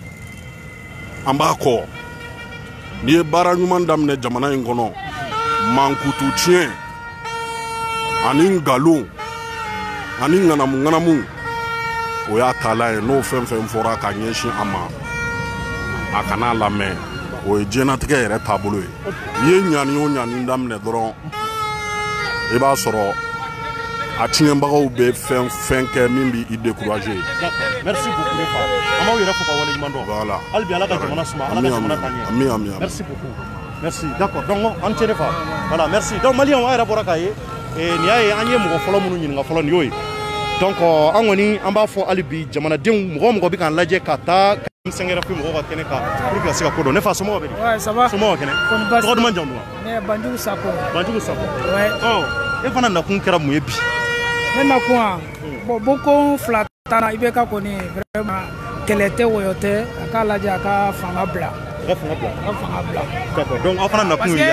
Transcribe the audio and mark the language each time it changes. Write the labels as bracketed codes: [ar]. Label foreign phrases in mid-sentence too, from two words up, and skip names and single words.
[bm] an b'a kɔ n'i ye baara ɲuman daminɛ jamana in kɔnɔ mankutu tiɲɛ ani nkalon ani ŋanamu o y'a taala ye n'o fɛn fɛn fɔra ka ɲɛsin a ma a kana lamɛn o ye diɲɛnatigɛ yɛrɛ taabolo ye n'i ye ɲani o ɲani daminɛ dɔrɔn i b'a sɔrɔ a tiɲɛbagaw bɛ fɛn kɛ min b'i décourager. [fr] Merci beaucoup les frères. [bm] An b'aw yɛrɛ fo ka wale ɲuman dɔn. [fr] Voilà. [bm] Hali bi Ala ka jamana suma Ala ka jamana taa ɲɛ. Ami. [fr] Merci beaucoup. Merci. D'accord. Donc [bm] an tɛ ne fa. [fr] Voilà, merci. [bm] Donc Maliens a yɛrɛ bɔra k'a ye nin y'a ye an ye mɔgɔ fɔlɔ minnu ɲininka fɔlɔ nin y'o ye. Donc an kɔni an b'a fɔ hali bi jamanadenw mɔgɔ bɛ k'an lajɛ ka taa M5 RFP mɔgɔw ka kɛnɛ kan [fr] pour que [bm] ka se ka ko dɔn. Ne fa somɔgɔw bɛ di? [fr] Ouais, ça va. [bm] Somɔgɔw kɛnɛ. Tɔgɔ duman jamu duman? Ne Banjugu Sako. Banjugu Sako. [fr] Ouais. [bm] E fana nakun kɛra mun ye bi? Ne nakun bon boko fila tana i bɛ ka kɔni vraiment kɛlɛ tɛ wɔyɔ tɛ a k'a lajɛ a ka fanga bila. D'accord. Donc aw fana nakun ye